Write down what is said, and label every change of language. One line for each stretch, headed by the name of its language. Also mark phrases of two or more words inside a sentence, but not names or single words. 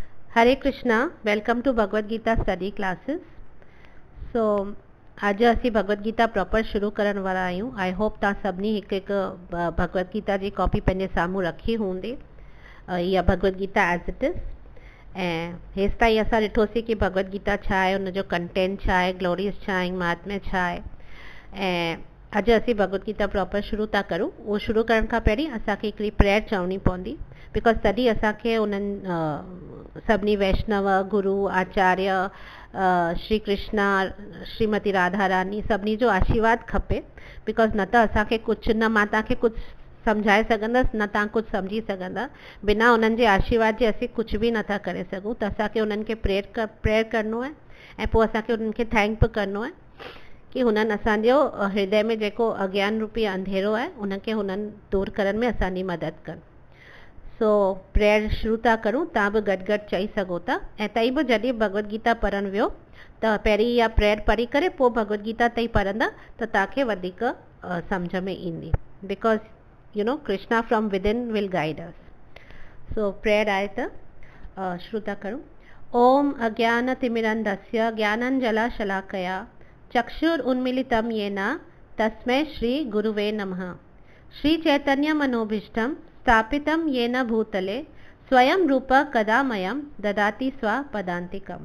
Sindhi: हरे कृष्णा,
English: welcome to Bhagavad Gita study classes.
Sindhi: सो अॼु असीं भगवद गीता प्रॉपर शुरू करण वारा आहियूं।
English: I hope
Sindhi: तव्हां सभिनी हिकु हिकु भगवद गीता जी कॉपी पंहिंजे साम्हूं रखी हूंदी। इहा भगवद गीता एज इट इज़। ऐं हेसि ताईं असां ॾिठोसीं कि भगवद गीता छा आहे, हुनजो कंटेंट छा आहे, ग्लोरीज़ छा आहिनि, महात्म्य छा आहे। ऐं अॼु असीं भगवद गीता प्रॉपर शुरू था करूं। उहो शुरू करण खां पहिरीं असांखे हिकिड़ी प्रेयर चवणी पवंदी, बिकॉज तॾहिं असांखे उन्हनि सभिनी वैष्णव, गुरु, आचार्य, श्री कृष्णा, श्रीमती राधा रानी सभिनी जो आशीर्वाद खपे। बिकॉज न त असांखे कुझु, न मां तव्हांखे कुझु सम्झाए सघंदसि, न तव्हां कुझु सम्झी सघंदा। बिना उन्हनि जे आशीर्वाद जे असीं कुझु बि नथा करे सघूं। त असांखे उन्हनि खे प्रेयर करिणो आहे ऐं पोइ असांखे उन्हनि खे थैंक बि करिणो आहे कि हुननि असांजो हृदय में जेको अज्ञान रूपी अंधेरो आहे उनखे हुननि दूरि करण में असांजी मदद कनि। सो प्रेयर शुरू था करूं। तव्हां बि गॾु गॾु चई सघो था। ऐं तई बि जॾहिं भगवद गीता पढ़णु वियो त पहिरीं इहा प्रेयर पढ़ी करे पोइ भगवद गीता तई पढ़ंदा त तव्हांखे वधीक सम्झ में ईंदी।
English: because you know Krishna from with in will guide us.
Sindhi: सो प्रेयर आहे त शुरू था करूं।
Sanskrit: ओम अज्ञानतिमिरन्धस्य ज्ञानाञ्जनशलाकया चक्षुरुन्मीलितं येन तस्मै श्री गुरुवे नमः। श्री चैतन्य मनोभीष्टं स्थापितं येन भूतले स्वयं रूप कदा मह्यं ददाति स्वपदान्तिकं।